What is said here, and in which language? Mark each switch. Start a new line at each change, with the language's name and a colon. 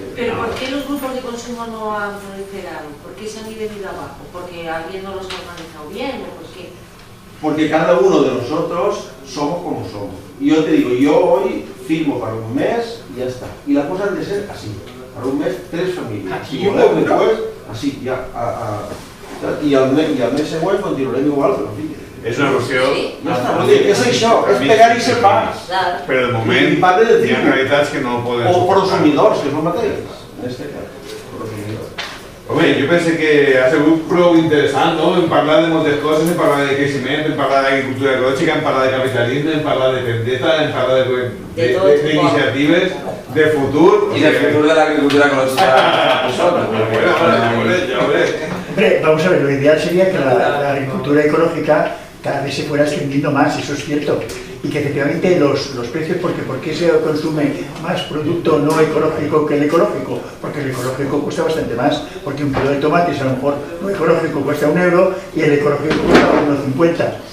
Spanish: ¿Pero por qué los grupos de consumo no han proliferado? ¿Por qué se han venido abajo? ¿Porque alguien no los ha organizado bien o por qué? Porque cada uno de nosotros somos como somos. Y yo te digo, yo hoy firmo para un mes y ya está. Y las cosas han de ser así. Para un mes, 3 familias.
Catalan: Si voleu
Spanish: después, así, ya.
Catalan: I el mes següent continuarem igual, però sí. És una qüestió... És això, és pegar-hi el pas. Però de moment hi ha realitats que no poden suportar. O prosumidors, que és el mateix. En este cas, prosumidors. Home, jo penso que ha sigut prou interessant, no? Hem parlat de moltes coses, hem parlat de creixement, hem parlat d'agricultura ecològica, hem parlat de capitalisme, hem parlat de tendeta, hem parlat d'iniciatives, de futur... I del futur de l'agricultura ecològica.
Spanish: Hombre, vamos a ver, lo ideal sería que la agricultura ecológica cada vez se fuera extendiendo más, eso es cierto, y que efectivamente los precios, porque ¿por qué se consume más producto no ecológico que el ecológico? Porque el ecológico cuesta bastante más, porque un kilo de tomates a lo mejor no ecológico cuesta €1 y el ecológico cuesta 1,50.